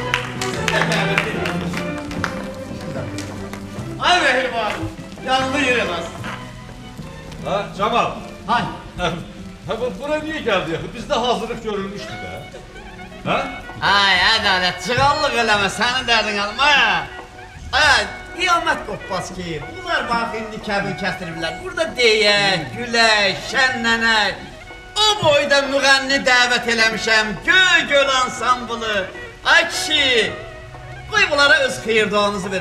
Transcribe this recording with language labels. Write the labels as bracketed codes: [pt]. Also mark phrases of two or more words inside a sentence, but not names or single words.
[tr] Ay Mehrim abi, yanında yerin az. Ha Cemal. Hay. Ha buraya niye geldi ya? Bizde hazırlık görülmüştü be. Ha? [az] Ay Adalet, çıqallıq eləmə, sənin dərdin alma. Ay, qiyamət qopbaz ki, bunlar bax indi kəbin kəstiriblər. Burada deyək, gülək, şənlənək. O boyda müğənni dəvət eləmişəm, göy ansamblı. Ay kişi, qoy bunlara öz xeyirduanızı verə.